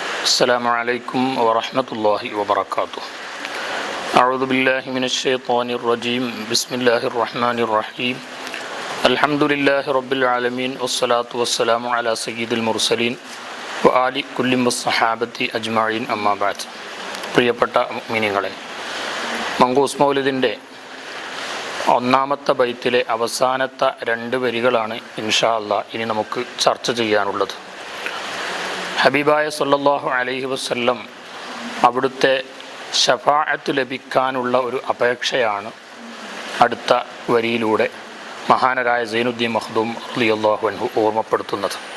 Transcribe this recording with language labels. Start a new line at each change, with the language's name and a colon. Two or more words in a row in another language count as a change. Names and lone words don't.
Arabic: السلام عليكم ورحمة الله وبركاته. أعوذ بالله من الشيطان الرجيم. بسم الله الرحمن الرحيم. الحمد لله رب العالمين والصلاة والسلام على سيد المرسلين وآل كل الصحابة أجمعين أما بعد.
Malayalam: പ്രിയപ്പെട്ട മുഅ്മിനീങ്ങളെ, മങ്കൂസ് മൗലിദിൻ്റെ ഒന്നാമത്തെ ബൈത്തിലെ അവസാനത്തെ രണ്ട് വരികളാണ്
Arabic: إن شاء الله
Malayalam: ഇനി നമുക്ക് ചർച്ച ചെയ്യാനുള്ളത്. ഹബീബായ
Arabic: صلى الله عليه وسلم
Malayalam: അവിടുത്തെ ശഫാഅത്ത് ലഭിക്കാനുള്ള ഒരു അപേക്ഷയാണ് അടുത്ത വരിയിലൂടെ മഹാനരായ സൈനുദ്ദീൻ മഖ്ദൂം
Arabic: رضي الله عنه
Malayalam: ഓർമ്മപ്പെടുത്തുന്നത്.